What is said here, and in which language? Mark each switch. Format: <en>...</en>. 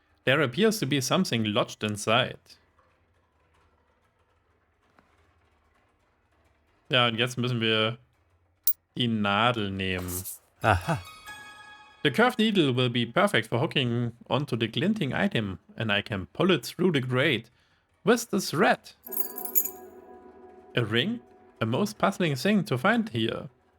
<en>There appears to be something lodged inside.</en> <de>Ja, und jetzt müssen wir die Nadel nehmen. Aha.</de> <en>The curved needle will be perfect for hooking onto the glinting item, and I can pull it through the grate with the thread. A ring? A most puzzling thing to find here.</en>